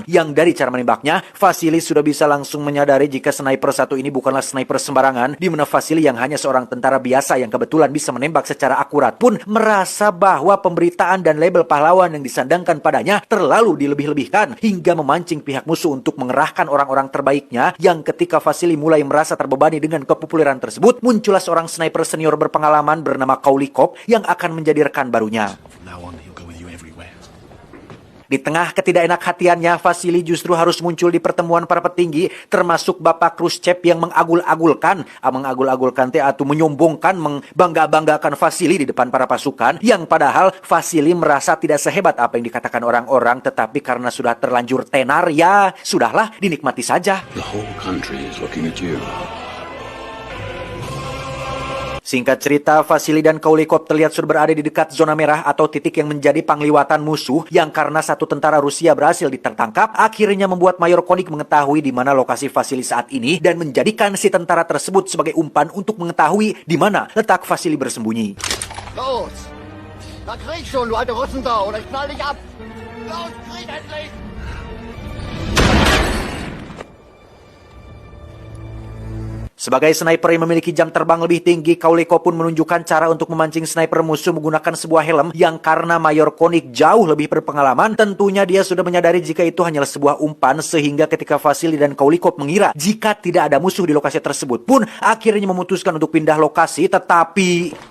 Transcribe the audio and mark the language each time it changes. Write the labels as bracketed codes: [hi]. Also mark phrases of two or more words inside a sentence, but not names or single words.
[id] Yang dari cara menembaknya, Vasily sudah bisa langsung menyadari jika sniper satu ini bukanlah sniper sembarangan, di mana Vasily yang hanya seorang tentara biasa yang kebetulan bisa menembak secara akurat pun merasa bahwa pemberitaan dan label pahlawan yang disandangkan padanya terlalu dilebih-lebihkan hingga memancing pihak musuh untuk mengerahkan orang-orang terbaiknya. Yang ketika Vasily mulai merasa terbebani dengan kepopuleran tersebut, muncullah seorang sniper senior berpengalaman bernama Kaulikov yang akan menjadi rekan barunya. [en] From now on, he'll go with you everywhere. [id] Di tengah ketidakenak hatiannya, Vasily justru harus muncul di pertemuan para petinggi, termasuk Bapak Khrushchev yang mengagul-agulkan atau menyombongkan, membangga-banggakan Vasily di depan para pasukan, yang padahal Vasily merasa tidak sehebat apa yang dikatakan orang-orang, tetapi karena sudah terlanjur tenar, ya sudahlah, dinikmati saja. [en] The whole country is looking at you. [id] Singkat cerita, Vasily dan Kaulikov terlihat sudah berada di dekat zona merah atau titik yang menjadi pangliwatan musuh, yang karena satu tentara Rusia berhasil tertangkap, akhirnya membuat Mayor Koenig mengetahui di mana lokasi Vasily saat ini dan menjadikan si tentara tersebut sebagai umpan untuk mengetahui di mana letak Vasily bersembunyi. [de] Los! Da krieg schon, du alte Russendau, oder ich knall dich ab! Los, krieg endlich! [id] Sebagai sniper yang memiliki jam terbang lebih tinggi, Kaulikov pun menunjukkan cara untuk memancing sniper musuh menggunakan sebuah helm yang karena Mayor Koenig jauh lebih berpengalaman, tentunya dia sudah menyadari jika itu hanyalah sebuah umpan, sehingga ketika Vasily dan Kaulikov mengira jika tidak ada musuh di lokasi tersebut pun akhirnya memutuskan untuk pindah lokasi, tetapi